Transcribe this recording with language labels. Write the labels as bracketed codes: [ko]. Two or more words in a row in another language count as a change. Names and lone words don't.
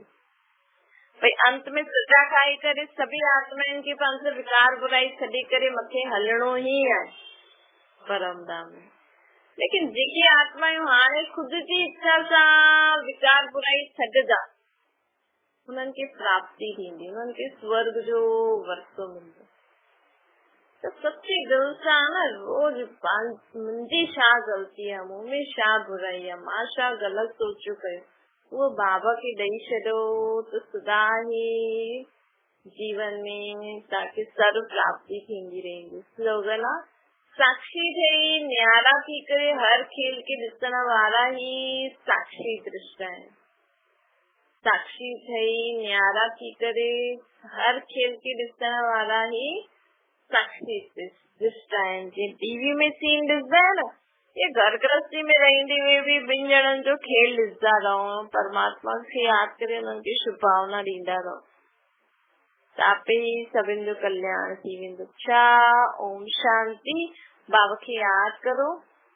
[sd] भई अंत में सजा खाई करे सभी आत्माउनि खे पंहिंजो विकार बुराई छॾे करे मथे हलणो ई आहे परम धाम में। लेकिन जेकी आत्मायूं हाणे ख़ुदि जी इच्छा सां विकार बुराई छॾंदा, उन्हनि खे प्राप्ति थींदी, उन्हनि खे स्वर्ग जो वरसो मिलंदो। त सच्चे दिल सां न रोज मुंहिंजी छा ग़लती आहे, मूं में छा बुराई आहे, मां छा ग़लति सोचियो कयो, उहो बाबा खे ॾेई छॾियो त सदा ही जीवन में तव्हांखे सर्व प्राप्ति थींदी रहंदी। स्लोगन आहे साक्षी ठही न्यारा थी करे हर खेल के ॾिसण वारा ही साक्षी दृष्टा आहिनि। साक्षी ठही न्यारा थी करे हर खेल के ॾिसण वारा ही साक्षी दृष्टा आहिनि। जीअं टीवी में सीन ॾिसंदा आहियो न, ये घर गृहस्थी में रहंदे [hi] हुए भी [sd] ॿिनि ॼणनि जो खेल ॾिसंदा रहो, परमात्मा खे यादि करे उन्हनि खे शुभ भावना ॾींदा रहो, तापे ही सभिनि जो कल्याण थी वेंदो। अच्छा, ओम शांति। बाबा खे यादि करो।